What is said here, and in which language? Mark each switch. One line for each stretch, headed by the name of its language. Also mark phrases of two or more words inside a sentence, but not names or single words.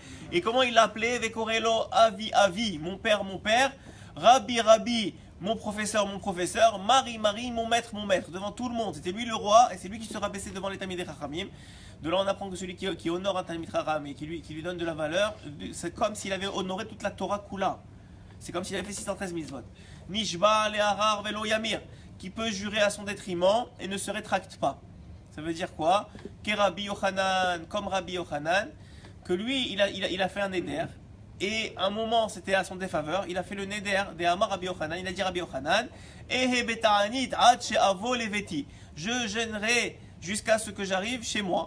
French: Et comment il l'appelait?
Hebrew: וקורא לו אבי אבי,
French: mon père, Rabbi Rabbi, mon professeur, Marie, mon maître, devant tout le monde. C'était lui le roi, et c'est lui qui se rabaissait devant les
Hebrew: תלמידי חכמים.
French: De là, on apprend que celui qui honore un
Hebrew: תלמיד חכם
French: et qui lui donne de la valeur, c'est comme s'il avait honoré toute la
Hebrew: תורה כולה.
French: C'est comme s'il avait fait 613 mitzvot.
Hebrew: נשבע להרע ולא ימיר,
French: qui peut jurer à son détriment et ne se rétracte pas. Ça veut dire quoi? Rabbi Yochanan, comme Rabbi Yochanan, que lui, il a fait un éder. Et un moment, c'était à son défaveur, il a fait le neder de
Hebrew: אמר רבי יוחנן,
French: il a dit Rabbi Yochanan,
Hebrew: אהא בתענית עד שאבוא לביתי,
French: je gênerai jusqu'à ce que j'arrive chez moi.